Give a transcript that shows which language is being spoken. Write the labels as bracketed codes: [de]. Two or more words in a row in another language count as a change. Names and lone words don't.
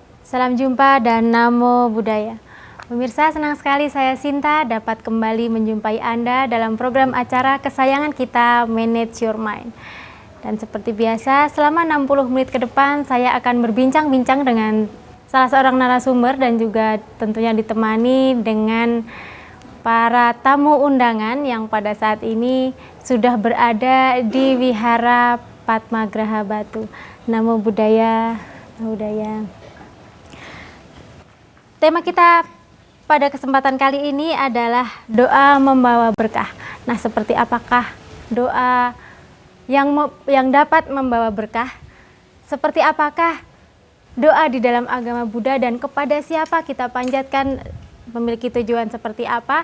[id] Salam jumpa dan [pi] namo buddhaya. [id] Pemirsa, senang sekali saya Sinta dapat kembali menjumpai Anda dalam program acara kesayangan kita, Manage Your Mind. Dan seperti biasa, selama 60 menit ke depan saya akan berbincang-bincang dengan salah seorang narasumber dan juga tentunya ditemani dengan para tamu undangan yang pada saat ini sudah berada di Wihara Padmagraha Batu. [pi] Namo buddhaya, namo buddhaya. [id] Tema kita pada kesempatan kali ini adalah doa membawa berkah. Nah, seperti apakah doa yang dapat membawa berkah? Seperti apakah doa di dalam agama Buddha dan kepada siapa kita panjatkan, memiliki tujuan seperti apa?